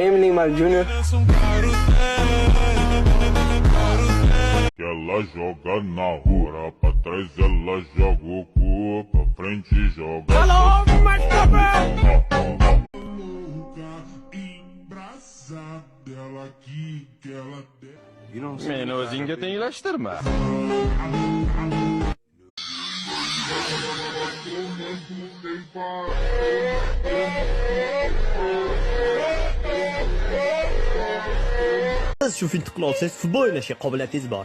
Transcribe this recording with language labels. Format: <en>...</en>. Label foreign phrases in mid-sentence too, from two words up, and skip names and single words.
<pt>Neymar Jr. Ela joga na rua, pra trás ela joga o cu, pra frente joga.</pt> <uz>Meni o'zingga tenglashtirma. Siz shu finni qila olsangiz futbol o'ynashga qobiliyatingiz bor.</uz>